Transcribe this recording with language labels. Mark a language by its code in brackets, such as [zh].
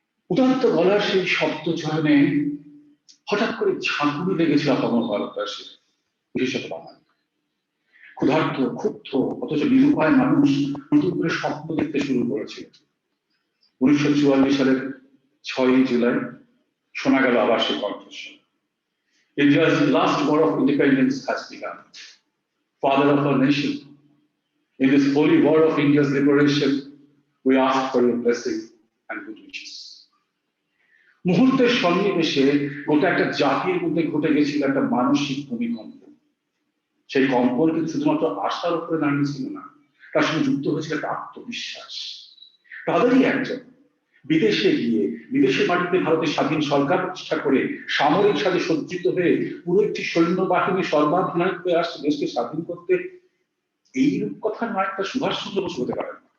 [bn] উদাত্ত গলার সেই শব্দ চয়নে হঠাৎ করে ঝাঁকুনি লেগেছিল আপামর ভারতবাসীর, বিশেষত বাঙালি। ক্ষুধার্ত, ক্ষুব্ধ, অথচ নিরুপায় মানুষ নতুন করে স্বপ্ন দেখতে শুরু করেছিল। 1944 সালের 6 জুলাই শোনা গেল আবার সেই কণ্ঠস্বর। [en] India's last war of independence has begun. Father of our nation, in this holy war of India's liberation, we ask for your blessing and good wishes. [bn] মুহূর্তের সন্নিবেশে গোটা একটা জাতির মধ্যে ঘটে গেছিল একটা মানসিক ভূমিকম্প। সেই কম্পন কিন্তু শুধুমাত্র আশার উপরে দাঁড়িয়েছিল না, তার সঙ্গে যুক্ত হয়েছিল একটা আত্মবিশ্বাস। তাদেরই একজন বিদেশে গিয়ে বিদেশের মাটিতে ভারতের স্বাধীন সরকার প্রতিষ্ঠা করে সামরিক সাজে সজ্জিত হয়ে পুরো একটি সৈন্যবাহিনী সর্বাধিনায়ক হয়ে আসছে দেশকে স্বাধীন করতে, এই রূপকথা নয় একটা সুভাষচন্দ্র বসু হতে পারেন।